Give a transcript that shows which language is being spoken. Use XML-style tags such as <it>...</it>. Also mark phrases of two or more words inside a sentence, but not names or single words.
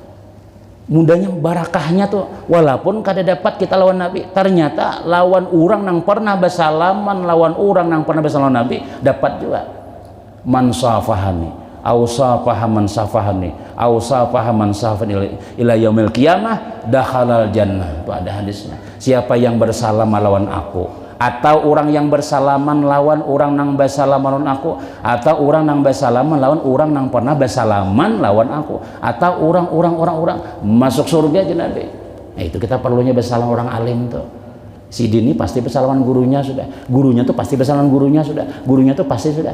<bjn>Mudahnya barakahnya tuh walaupun kada dapat kita lawan Nabi, ternyata lawan orang nang pernah bersalaman, lawan orang nang pernah bersalaman Nabi dapat juga.</bjn> <ar>من صافحني أو صافح من صافحني أو صافح من صافحني إلى يوم القيامة دخل الجنة.</ar> <bjn>Itu ada hadisnya. Siapa yang bersalam lawan aku, atau orang yang bersalaman lawan orang nang bersalaman lawan aku, atau orang nang bersalaman lawan orang nang pernah bersalaman lawan aku, atau orang masuk surga aja Nabi. Nah, itu kita perlunya bersalam orang alim tuh. Si Dini pasti bersalaman gurunya sudah, gurunya tuh pasti bersalaman gurunya sudah, gurunya tuh pasti sudah.</bjn>